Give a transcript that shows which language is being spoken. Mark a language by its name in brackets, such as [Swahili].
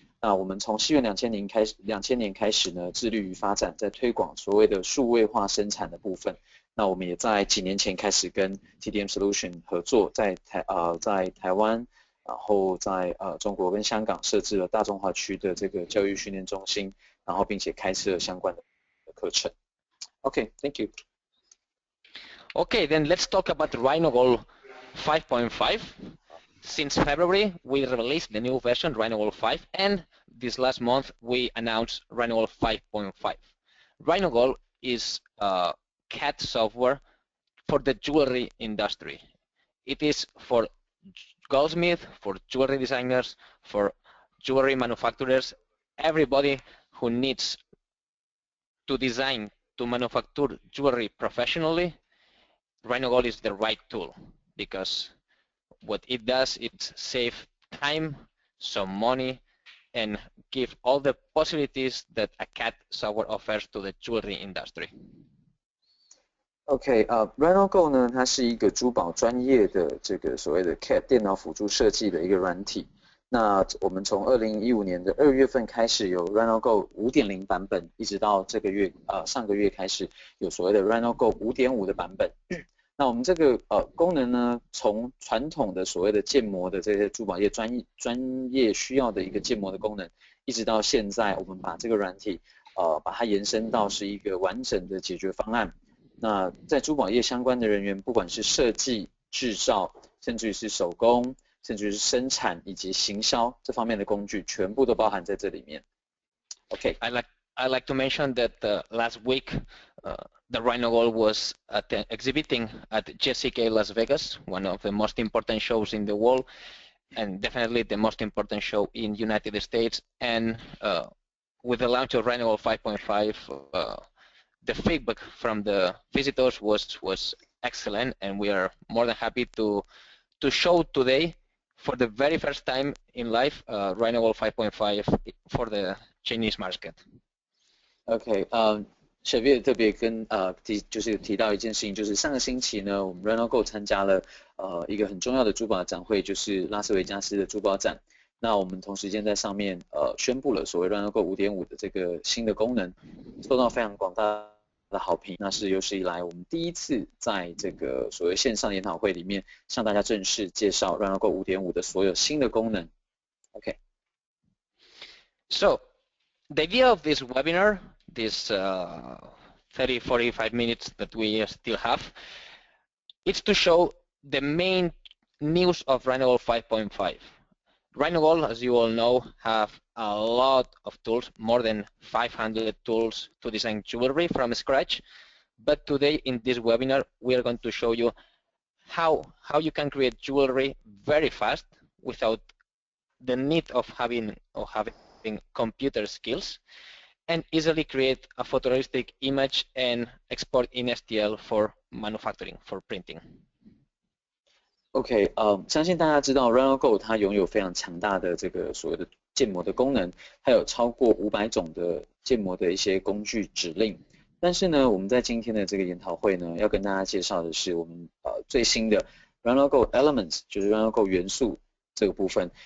[Chinese] 那我们从西元2000年开始呢，致力于发展在推广所谓的数位化生产的部分。那我们也在几年前开始跟 TDM Solution 合作，在台湾，然后在中国跟香港设置了大中华区的这个教育训练中心，然后并且开设相关的课程。 [English] OK, thank you. Okay, then let's talk about RhinoGold 5.5. Since February, we released the new version, RhinoGold 5, and this last month we announced RhinoGold 5.5. RhinoGold is CAD software for the jewelry industry. It is for goldsmiths, for jewelry designers, for jewelry manufacturers, everybody who needs to design, to manufacture jewelry professionally. RhinoGold is the right tool because what it does is save time, some money, and give all the possibilities that a CAD software offers to the jewelry industry. [Chinese] OK，RhinoGold 呢，它是一个珠宝专业的这个所谓的 CAD 电脑辅助设计的一个软体。那我们从2015年的2月份开始有 RhinoGold 5.0 版本，一直到这个月上个月开始有所谓的 RhinoGold 5.5的版本。那我们这个功能呢，从传统的所谓的建模的这些珠宝业专业需要的一个建模的功能，一直到现在，我们把这个软体把它延伸到是一个完整的解决方案。那在珠宝业相关的人员，不管是设计、制造，甚至于是手工，甚至于是生产以及行销这方面的工具，全部都包含在这里面。 OK。 [English] I like to mention that last week the RhinoGold was exhibiting at JCK Las Vegas, one of the most important shows in the world, and definitely the most important show in United States. And with the launch of RhinoGold 5.5, the feedback from the visitors was excellent, and we are more than happy to show today, for the very first time in life, RhinoGold 5.5 for the Chinese market. [Chinese] OK，小月特别跟就是提到一件事情，就是上个星期呢，我们 RhinoGold 参加了一个很重要的珠宝展会，就是拉斯维加斯的珠宝展。那我们同时间在上面宣布了所谓 RhinoGold 5.5的这个新的功能，受到非常广大的好评。那是有史以来我们第一次在这个所谓线上研讨会里面向大家正式介绍 RhinoGold 5.5的所有新的功能。 OK。 [English] So the idea of this webinar, this 30-45 minutes that we still have, is to show the main news of RhinoGold 5.5. RhinoGold, as you all know, have a lot of tools, more than 500 tools to design jewelry from scratch. But today in this webinar, we are going to show you how you can create jewelry very fast without the need of having computer skills, and easily create a photorealistic image and export in STL for manufacturing, for printing. [Chinese] OK， 相信大家知道 RhinoGold 它拥有非常强大的这个所谓的建模的功能，它有超过500种的建模的一些工具指令。但是呢，我们在今天的这个研讨会呢，要跟大家介绍的是我们最新的 RhinoGold Elements， 就是 RhinoGold 元素这个部分。